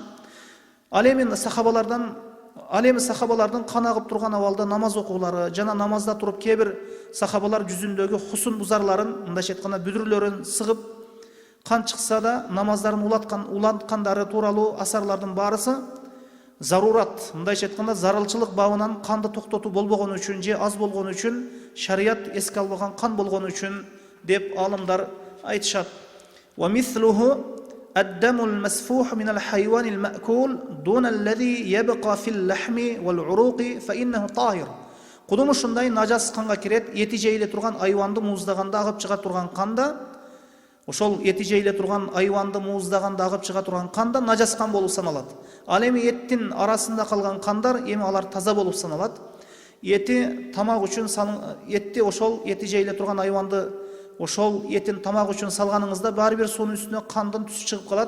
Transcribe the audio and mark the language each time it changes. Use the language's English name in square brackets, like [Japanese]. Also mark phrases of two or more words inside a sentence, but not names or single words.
[Kyrgyz] Ал эми сахабалардын кан агып турган абалда намаз окуулары жана намазда туруп кебир сахабалар жүзүндөгү хусун бузарларын, мындайча айтканда бүдүрлөрүн сыгып кан чыкса да намаздарын уланткандары тууралуу асарлардын баарысы зарурат, мындайча айтканда зарылчылык бабынан канды токтотуу болбогон үчүн же аз болгон үчүн, шарият эске албаган кан болгон үчүн деп алымдар айтышат. [Arabic] ومثله الدم المسفوح من الحيوان المأكول دون الذي يبقى في اللحم والعروق فإنه طاهر. [Kyrgyz] Кудум ушундай нажас канга кирет, эти жейиле турган айванды мууздаганда агып чыга турган канда, ошол эти жейиле турган айванды мууздаганда агып чыга турган канда нажас кан болуп саналат. Ал эми эттин арасында калган кандар эми алар таза болуп саналат. Эти тамак үчүн этти ошол эти жейиле турган айванды ошол этин тамак үчүн салганыңызда баары бир суунун үстүнө кандын түсү чыгып калат.